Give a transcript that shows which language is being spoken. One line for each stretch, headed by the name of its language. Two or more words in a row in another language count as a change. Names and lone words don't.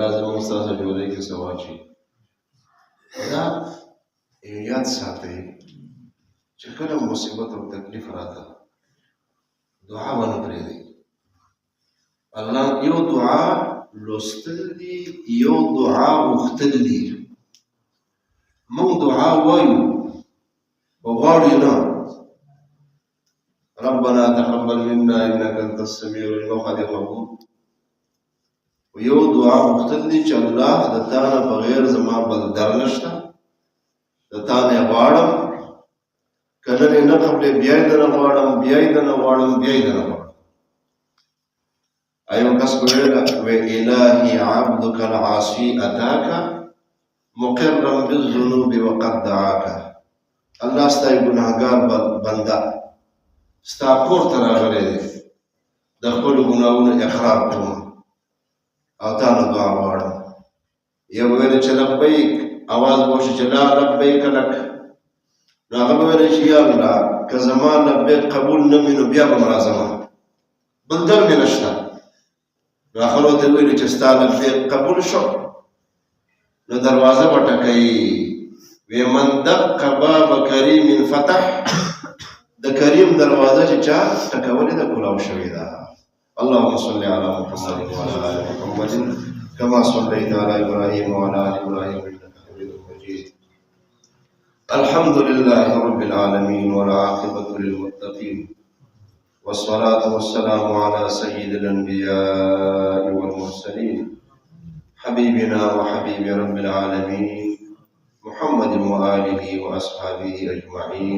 Pashto: زموږ ستاسو جوړې کې څه واچوي دا یاد ساتئ چې کله مصیبت او تکلیف راته دعا ونه پرېږدئ الله یو دعا لوستل دي یو دعا غوښتل دي موږ دعا وایو وغواړو نه
Arabic: ربنا تقبل منا انك انت السميع العليم
Pashto: خدای قبول یو دعا غوښتل دي چې الله د تا نه بغیر زما بل در نشته د تا نه غواړم که نن نه قبلې بیا یې درنه غواړم بیا یې درنه غواړم بیا یې درنه غواړم ایو کس ویلا و
Arabic: الهی عبدك العاصي اتاك مقرا بالذنوب وقد دعاك.
Pashto: الله ستای ګناهګار بنده ستا کور ته راغلی دی، د خپلو ګناهونو اقرار کوم او تا نه دعا غواړم. یو ویل چې لبیک، اواز به وشي چې
Arabic: لا لبیک لک،
Pashto: نو هغه به ویل چې یا الله که زما لبیک قبول نه وي نو بیا به م راځمه، بل در مې نشته. نو آخر ورته ویلي چې ستا لبیک قبول شو، نو دروازه به ټکوي، وی
Arabic: من دق باب کریم فتح،
Pashto: د کریم دروازه چې چا ټکولې ده کلاو شوې ده.
Arabic: اللهم صل على محمد وعلى ال محمد كما صليت على ابراهيم وعلى ال ابراهيم انك حميد مجيد. الحمد لله رب العالمين والعاقبة للمتقين، والصلاة والسلام على سيد الأنبياء والمرسلين حبيبنا وحبيب رب العالمين محمد وآله وأصحابه أجمعين.